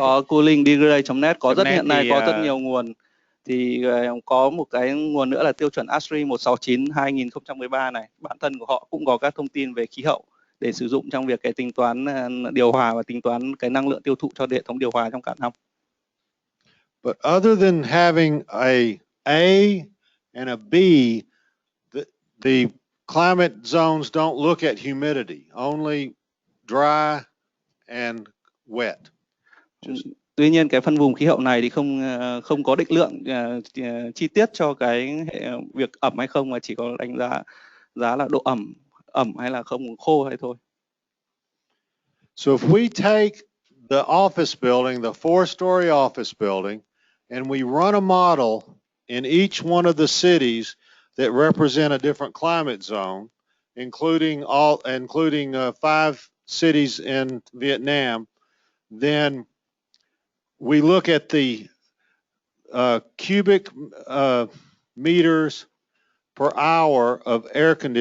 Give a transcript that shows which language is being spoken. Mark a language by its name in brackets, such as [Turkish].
[Vietnamese] Có coolingdegree.net có hiện nay có rất nhiều nguồn. Thì có một cái nguồn nữa là tiêu chuẩn ASHRAE 169 2013 này, bản thân của họ cũng có các thông tin về khí hậu để sử dụng trong việc cái tính toán điều hòa và tính toán cái năng lượng tiêu thụ cho hệ thống điều hòa trong cả năm. [English] But other than having a and a B, the climate zones don't look at humidity, only dry and wet. [Vietnamese] Tuy nhiên cái phân vùng khí hậu này thì không có định lượng chi tiết cho cái việc ẩm hay không, mà chỉ có đánh giá là độ ẩm hay là không, khô hay thôi. [English] So if we take the office building, the 4-story office building, and we run a model in each one of the cities that represent a different climate zone, including 5 cities in Vietnam, then we look at the cubic meters per hour of air